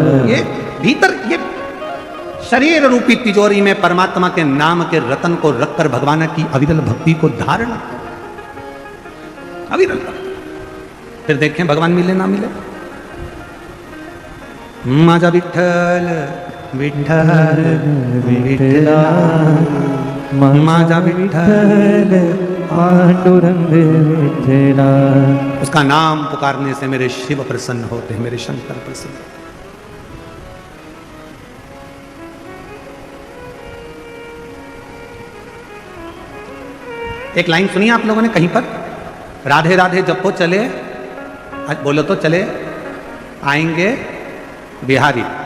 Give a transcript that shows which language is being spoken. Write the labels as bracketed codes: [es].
[hi] ये भीतर ये शरीर रूपी तिजोरी में परमात्मा के नाम के रतन को रखकर भगवान की अविरल भक्ति को धारण, अविरल भक्ति। फिर देखें भगवान मिले ना मिले। [mr] माझा विठ्ठल विठ्ठल विठ्ठला माझा विठ्ठल पांडुरंग विठ्ठला। [hi] उसका नाम पुकारने से मेरे शिव प्रसन्न होते हैं, मेरे शंकर प्रसन्न। एक लाइन सुनी आप लोगों ने कहीं पर, राधे राधे जपो चले, आज बोलो तो चले आएंगे बिहारी।